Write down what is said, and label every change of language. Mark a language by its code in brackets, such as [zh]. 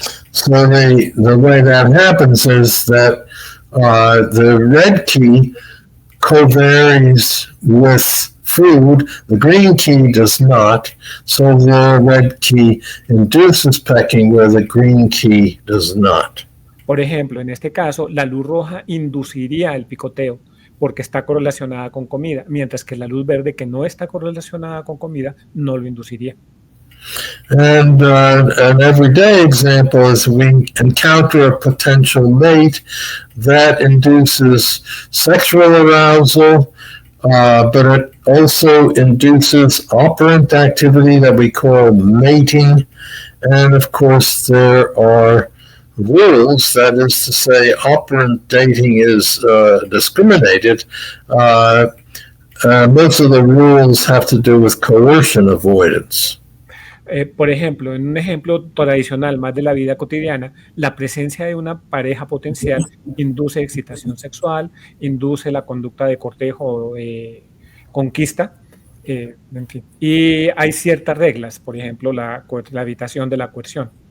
[en] So the way that happens is that the red key covaries with food, the green key does not, so the red key induces pecking where the green key does not. [es] Por ejemplo, en este caso, la luz roja induciría el picoteo porque está correlacionada con comida, mientras que la luz verde, que no está correlacionada con comida, no lo induciría. [en] And an everyday example is we encounter a potential mate that induces sexual arousal, but it also induces operant activity that we call mating. And of course, there are rules, that is to say, operant dating is discriminated. Most of the rules have to do with coercion avoidance. [es] Por ejemplo, en un ejemplo tradicional más de la vida cotidiana, la presencia de una pareja potencial induce excitación sexual, induce la conducta de cortejo o conquista, en fin. Y hay ciertas reglas, por ejemplo, la evitación de la coerción.